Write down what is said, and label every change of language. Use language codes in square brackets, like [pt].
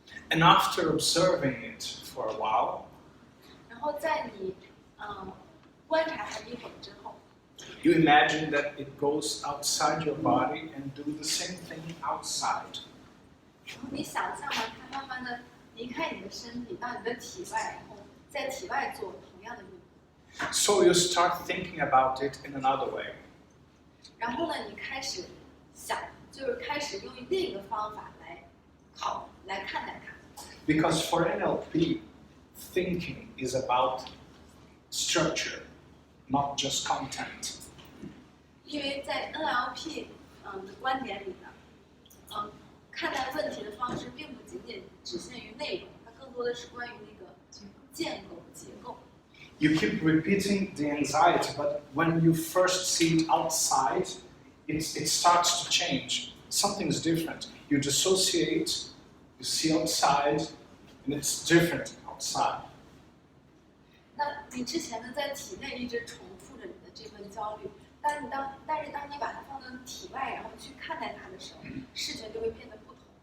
[en] And after observing it for a while, [zh] 然后在你观察它一会儿之后 [en] You imagine that it goes outside your body and do the same thing outside. [zh] 然后你想象嘛，它慢慢的离开你的身体，到你的体外，然后在体外做同样的运动。 [en] So you start thinking about it in another way. [zh] 然后呢，你开始想，就是开始用另一个方法来看待它。 [en] Because for NLP, thinking is about structure, not just content. [zh] 因为在 NLP 的观点里呢，看待问题的方式并不仅仅只限于内容，它更多的是关于那个建构结构。 [en] You keep repeating the anxiety, but when you first see it outside, it starts to change. Something's different. You dissociate, you see outside, and it's different outside. [zh] 那你之前呢，在体内一直重复着你的这份焦虑，但是当你把它放到体外，然后去看待它的时候，事情就会变得不同。